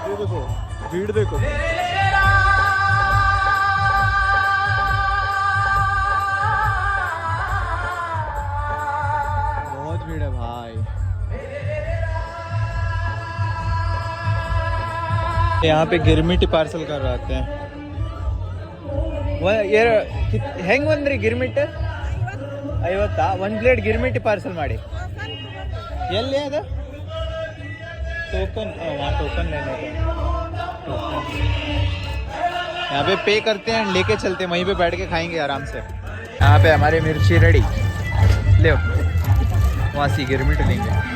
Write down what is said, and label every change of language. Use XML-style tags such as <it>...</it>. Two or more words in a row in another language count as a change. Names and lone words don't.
<hi>ये देखो भीड़ देखो। बहुत भीड़ है भाई। यहाँ पे गिरमिटी पार्सल कर रहे हैं।</hi> <kn>ಹೆಂಗ್ ಬಂದ್ರಿ ಗಿರ್ಮಿಟ್? 50 ಒಂದು ಪ್ಲೇಟ್ ಗಿರ್ಮಿಟ್ ಪಾರ್ಸಲ್ ಮಾಡಿ। ಎಲ್ಲಿ ಅದು टोकन?</kn> <hi>वहाँ टोकन लेने का। यहाँ पे पे करते हैं, लेके चलते हैं, वहीं पे बैठ के खाएंगे आराम से। यहाँ पे हमारी मिर्ची रेडी, ले वहाँ से गिरमिट लेंगे।</hi>